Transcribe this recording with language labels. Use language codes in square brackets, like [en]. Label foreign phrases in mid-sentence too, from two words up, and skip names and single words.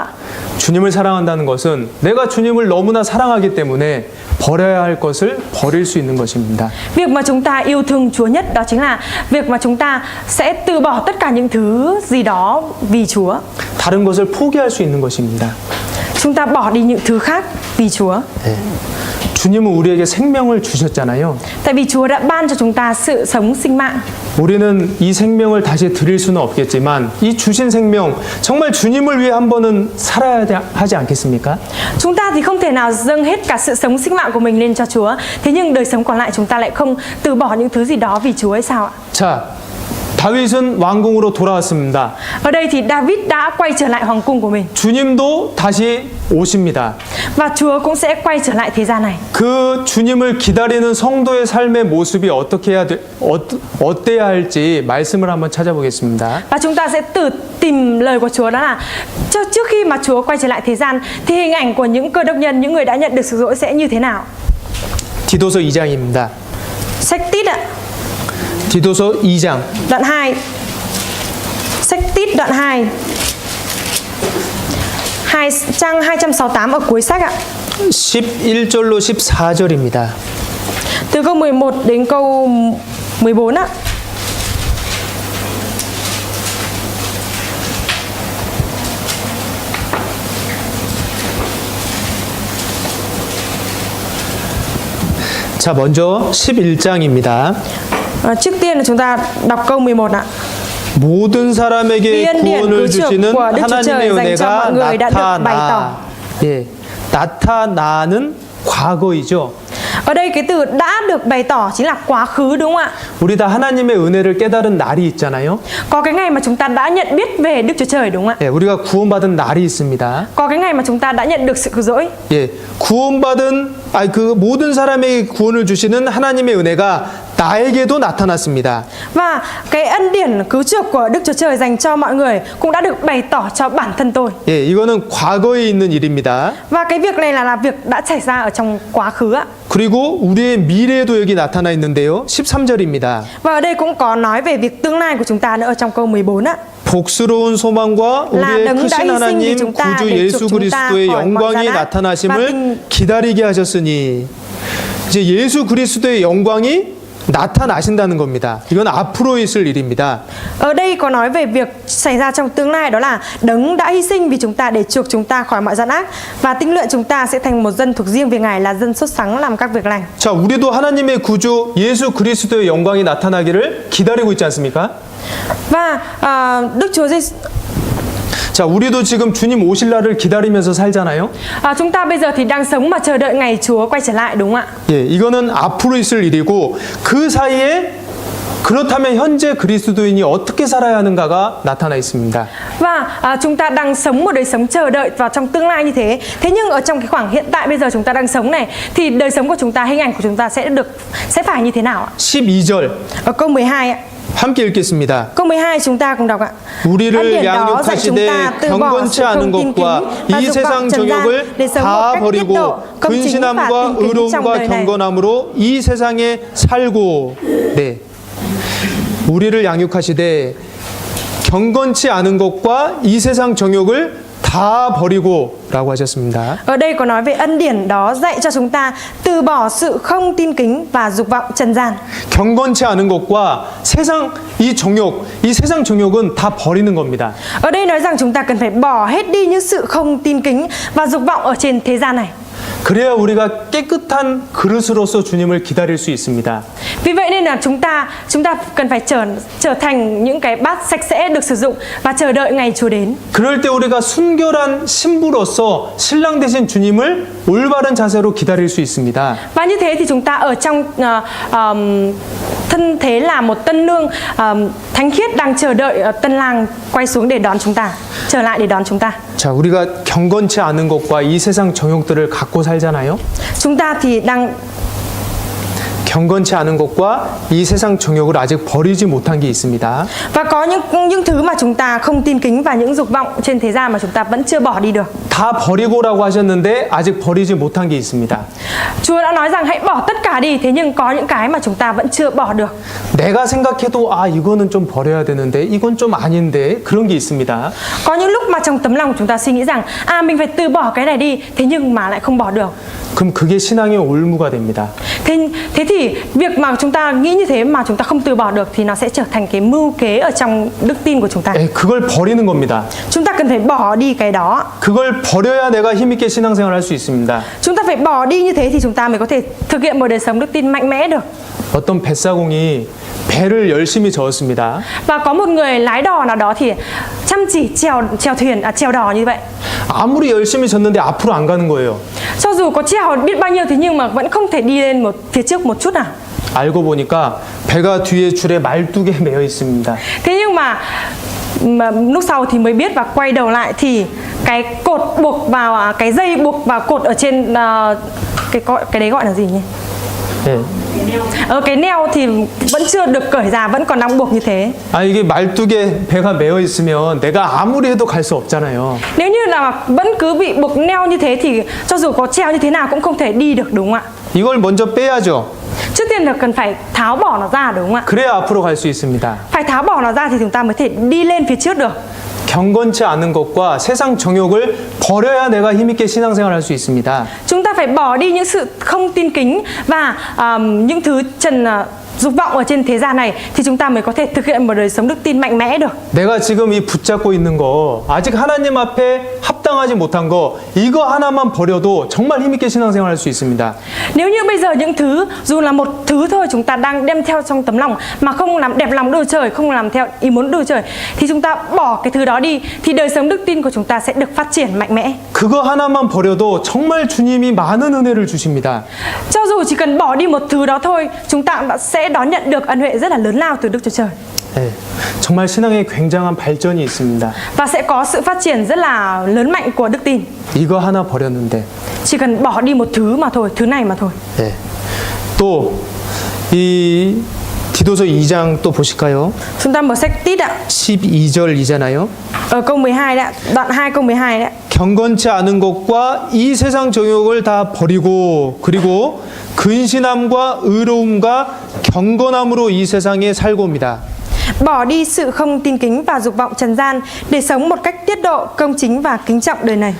[ko] 주님을 사랑한다는 것은 내가 주님을 너무나 사랑하기 때문에 버려야 할 것을 버릴 수 있는 것입니다. [vi] Việc mà chúng ta yêu thương Chúa nhất đó chính là việc mà chúng ta sẽ từ bỏ tất cả những thứ gì đó vì Chúa. [ko] 다른 것을 포기할 수 있는 것입니다. [vi] Chúng ta bỏ đi những thứ khác vì Chúa. [ko] 네. 주님은 우리에게 생명을 주셨잖아요. [vi] Tại vì Chúa đã ban cho chúng ta sự sống sinh mạng. [ko] 우리는 이 생명을 다시 드릴 수는 없겠지만 이 주신 생명 정말 주님을 위해 한 번은 살아야 하지 않겠습니까? [vi] Chúng ta thì không thể nào dâng hết cả sự sống sinh mạng của mình lên cho Chúa. Thế nhưng đời sống còn lại chúng ta lại không từ bỏ những thứ gì đó vì Chúa hay sao ạ? [ko] 자, 다윗은 왕궁으로 돌아왔습니다. [vi] Ở đây thì David đã quay trở lại hoàng cung của mình. [ko] 주님도 다시 오십니다. [vi] Và Chúa cũng sẽ quay trở lại thế gian này. [ko] 그 주님을 기다리는 성도의 삶의 모습이 어때야 할지 말씀을 한번 찾아보겠습니다. [vi] Và chúng ta sẽ tìm lời của Chúa, đó là trước khi mà Chúa quay trở lại thế gian thì hình ảnh của những cơ đốc nhân, những người đã nhận được sự dỗ sẽ như thế nào? [ko] 디도서 2장입니다. [vi] Sách Tít ạ. [ko] 디도서 2장 [vi] đoạn 2. Sách Tít đoạn 2. Trang 268 ở cuối sách ạ. [ko] 11절로 14절입니다. [vi] Từ câu 11 đến câu 14 ạ. [ko] 자, 먼저 11장입니다. [vi] Trước tiên là chúng ta đọc câu 11 ạ. [ko] 모든 사람에게 이恩典 구원을 [vi] cứu chuộc [ko] 주시는 [vi] của Đức Chúa Trời [ko] 하나님의 [vi] dành cho mọi [ko] 은혜가 [vi] người đã được bày [ko] 나타나. [vi] tỏ. [ko] 예, 나타나는 과거이죠. [vi] Ở đây cái từ đã được bày tỏ chính là quá khứ đúng không ạ? [ko] 우리 다 하나님의 은혜를 깨달은 날이 있잖아요. [vi] Có cái ngày mà chúng ta đã nhận biết về Đức Chúa Trời đúng không ạ? [ko] 예, 우리가 구원받은 날이 있습니다. [vi] Có cái ngày mà chúng ta đã nhận được sự cứu rỗi. [ko] 예, 그 모든 사람에게 구원을 주시는 하나님의 은혜가 나에게도 나타났습니다. [vi] Và cái ân điển cứu chuộc của Đức Chúa Trời dành cho mọi người cũng đã được bày tỏ cho bản thân tôi. [ko] 예, 이거는 과거에 있는 일입니다. [vi] Và cái việc này là việc đã xảy ra ở trong quá khứ ạ. [ko] 그리고 우리의 미래도 여기 나타나 있는데요. 13절입니다. [vi] Và ở đây cũng có nói về việc tương lai của chúng ta nữa ở trong câu 14 ạ. [ko] 복스러운 소망과 [vi] là [ko] 우리의 [vi] đấng đã [ko] 크신 [vi] hy sinh [ko] 하나님 [vi] vì chúng ta [ko] 구주 [vi] để [ko] 예수 [vi] chuộc chúng ta [ko] 그리스도의 [vi] khỏi mọi [ko] 영광이 [vi] gian ác và [ko] 나타나심을 [vi] tin. [ko] 기다리게 하셨으니 이제 예수 그리스도의 영광이 나타나신다는 겁니다. 이건 앞으로 있을 일입니다. [vi] Ở đây có nói về việc xảy ra trong tương lai, đó là đấng đã hy sinh vì chúng ta để chuộc chúng ta khỏi mọi gian ác và tinh luyện chúng ta sẽ thành một dân thuộc riêng về Ngài, là dân xuất sáng làm các việc lành. [ko] 자, 우리도 하나님의 구주 예수 그리스도의 영광이 나타나기를 기다리고 있지 않습니까? [vi] Và Đức Chúa Giêsu [ko] 자, 우리도 지금 주님 오실 날을 기다리면서 살잖아요. [vi] chúng ta bây giờ thì đang sống mà chờ đợi ngày Chúa quay trở lại đúng không ạ? [ko] 예, 이거는 앞으로 있을 일이고 그 사이에 그렇다면 현재 그리스도인이 어떻게 살아야 하는가가 나타나 있습니다. [vi] Và chúng ta đang sống một đời sống chờ đợi vào trong tương lai như thế. Thế nhưng ở trong cái khoảng hiện tại bây giờ chúng ta đang sống này thì đời sống của chúng ta, hình ảnh của chúng ta sẽ phải như thế nào ạ? [ko] 12절 [vi] Ở câu 12 ạ. [ko] 함께 읽겠습니다. [vi] Câu 12 chúng ta cùng đọc ạ. [ko] 우리를 [vi] 恩典đó dạy chúng [ko] 양육하시되 [vi] ta từ bỏ [ko] 경건치 [vi] sự [ko] 않은 [vi] không tin [ko] 것과 [vi] kính và [ko] 이 [vi] dục vọng [ko] 세상 [vi] trần gian [ko] 정욕을 [vi] để sống một [ko] 다 [vi] cách tiết độ, [ko] 버리고 [vi] công chính và [ko] 근신함과 [vi] tin kính trong đời [ko] 의로움과 [vi] này. [ko] 경건함으로 이 세상에 살고 네. 우리를 양육하시되 경건치 않은 것과 이 세상 정욕을 다 버리고 라고 하셨습니다. [vi] Ở đây có nói về ân điển đó dạy cho chúng ta từ bỏ sự không tin kính và dục vọng trần gian. [ko] 경건치 않은 것과 이 세상 정욕은 다 버리는 겁니다. [vi] Ở đây nói rằng chúng ta cần phải bỏ hết đi những sự không tin kính và dục vọng ở trên thế gian này. [ko] 그래야 우리가 깨끗한 그릇으로서 주님을 기다릴 수 있습니다. [vi] Vì vậy nên là chúng ta cần phải trở thành những cái bát sạch sẽ được sử dụng và chờ đợi ngày Chúa đến. [ko] 그럴 때 우리가 순결한 신부로서 신랑 되신 주님을 올바른 자세로 기다릴 수 있습니다. [vi] Và như thế thì chúng ta ở trong thân thế là một tân nương thánh khiết đang chờ đợi tân lang quay xuống để đón chúng ta, trở lại để đón chúng ta. [ko] 자, 우리가 경건치 않은 것과 이 세상 정욕들을 갖고 살잖아요. [vi] Chúng ta thì đang [ko] 경건치 않은 것과 이 세상 정욕을 아직 버리지 못한 게 있습니다. [vi] và có những thứ mà chúng ta không tin kính và những dục vọng trên thế gian mà chúng ta vẫn chưa bỏ đi được. [ko] 다 버리고라고 하셨는데 아직 버리지 못한 게 있습니다. [vi] Chúa đã nói rằng hãy bỏ tất cả đi, thế nhưng có những cái mà chúng ta vẫn chưa bỏ được. [ko] 내가 생각해도 이거는 좀 버려야 되는데 이건 좀 아닌데 그런 게 있습니다. [vi] Có những lúc mà trong tấm lòng chúng ta suy nghĩ rằng mình phải từ bỏ cái này đi, thế nhưng mà lại không bỏ được. [ko] 그럼 그게 신앙의 올무가 됩니다. [vi] Thế thì việc mà chúng ta nghĩ như thế mà chúng ta không từ bỏ được thì nó sẽ trở thành cái mưu kế ở trong đức tin của chúng ta. [ko] 그걸 버리는 겁니다. [vi] Chúng ta cần phải bỏ đi cái đó. [ko] 그걸 버려야 내가 힘있게 신앙생활을 할 수 있습니다. [vi] Chúng ta phải bỏ đi như thế thì chúng ta mới có thể thực hiện một đời sống đức tin mạnh mẽ được. [ko] 어떤 뱃사공이 배를 열심히 저었습니다. [vi] Và có một người lái đò nào đó thì chăm chỉ chèo đò như vậy. [ko] 아무리 열심히 졌는데 앞으로 안 가는 거예요. [vi] Cho dù có chèo biết bao nhiêu thế nhưng mà vẫn không thể đi lên phía trước một chút nào. [ko] 알고 보니까 배가 뒤에 줄에 말뚝에 매여 있습니다. [vi] Thế nhưng mà lúc sau thì mới biết và quay đầu lại thì cái cột buộc vào cái dây buộc vào cột ở trên cái đấy gọi là gì nhỉ? Cái neo thì vẫn chưa được cởi ra, vẫn còn đang buộc như thế. [ko] 이게 말뚝에 배가 매여 있으면 내가 아무리 해도 갈 수 없잖아요. [vi] Nếu như là vẫn cứ bị buộc neo như thế thì cho dù có treo như thế nào cũng không thể đi được đúng không ạ? [ko] 이걸 먼저 빼야죠. [vi] Trước tiên là cần phải tháo bỏ nó ra đúng không ạ? [ko] 그래야 앞으로 갈 수 있습니다. [vi] Phải tháo bỏ nó ra thì chúng ta mới thể đi lên phía trước được. [ko] 경건치 않은 것과 세상 정욕을 버려야 내가 힘있게 신앙생활 할 수 있습니다. [vi] Chúng ta phải bỏ đi những sự không tin kính và những thứ dục vọng ở trên thế gian này thì chúng ta mới có thể thực hiện một đời sống đức tin mạnh mẽ được. [ko] 내가 지금 이 붙잡고 있는 거 아직 하나님 앞에 합당하지 못한 거 이거 하나만 버려도 정말 힘있게 신앙생활 할 수 있습니다. [vi] Nếu như bây giờ những thứ dù là một thứ thôi chúng ta đang đem theo trong tấm lòng mà không làm đẹp lòng Đức Trời, không làm theo ý muốn Đức Trời thì chúng ta bỏ cái thứ đó đi thì đời sống đức tin của chúng ta sẽ được phát triển mạnh mẽ. [ko] 그거 하나만 버려도 정말 주님이 많은 은혜를 주십니다. [vi] Cho dù chỉ cần bỏ đi một thứ đó thôi, chúng ta cũng sẽ đón nhận được ân huệ rất là lớn lao từ Đức Chúa Trời. [ko] 네, 정말 신앙에 굉장한 발전이 있습니다. [vi] Và sẽ có sự phát triển rất là lớn mạnh của đức tin. [ko] 이거 하나 버렸는데. [vi] Chỉ cần bỏ đi một thứ mà thôi, thứ này mà thôi. [ko] 네. 또 이 디도서 2장 또 보실까요? [vi] Chúng ta mở sách Tít ạ. [ko] 12절이잖아요. [vi] Ở câu 12 đấy ạ, đoạn 2 câu 12 đấy ạ. [ko] 경건치 않은 것과 이 세상 정욕을 다 버리고 그리고 근신함과 의로움과 경건함으로 이 세상에 살고 옵니다. [vi] Bỏ đi sự không tin kính và dục vọng trần gian để sống một cách tiết độ, công chính và kính trọng đời này.